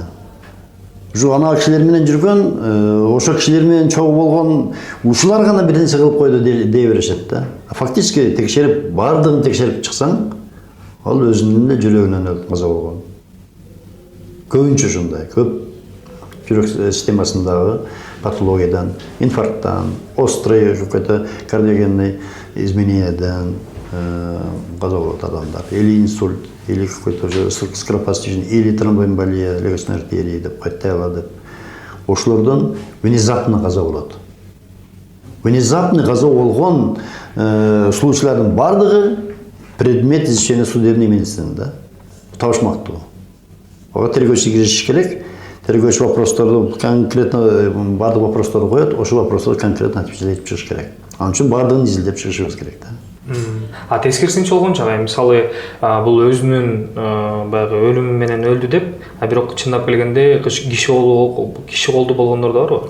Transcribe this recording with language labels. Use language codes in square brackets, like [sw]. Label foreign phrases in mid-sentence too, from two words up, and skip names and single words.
[ky] Ана кишилер менен жүргөн, ошо кишилер менен чогуу болгон, ушулар гана бир нерсе кылып койду дей беришет да. Фактически текшерип, баардыгын текшерип чыксаң, ал өзүнүн эле жүрөгүнөн өлүп каза болгон. Көбүнчө ушундай, көп жүрөк системасындагы патологиядан, инфаркттан, [ru] острый какой-то кардиогенный [ky] изменениядан каза болот адамдар. [ru] Или инсульт, или какой-то уже скоропостижный, или тромбоэмболия, легочной артерии [ky] деп кайтала деп. Ошолордон внезапно каза болот. Внезапно каза болгон случайлардын бардыгы [ru] предмет изучения судебной медицины, [ky] да, табышмактуу. Ага тергөөчү киришиш керек. Тергөөчү вопростарды конкретно бардык вопростарды коет, ошол вопростарды [ru] конкретно отвечать [ky] чыгыш керек. Анын үчүн бардыгын изилдеп чыгышыбыз керек да. А тескерисинче болгончо мисалы бул өзүнүн баягы өлүмү менен өлдү деп, бирок чындап келгенде киши колду болгондор да барбы?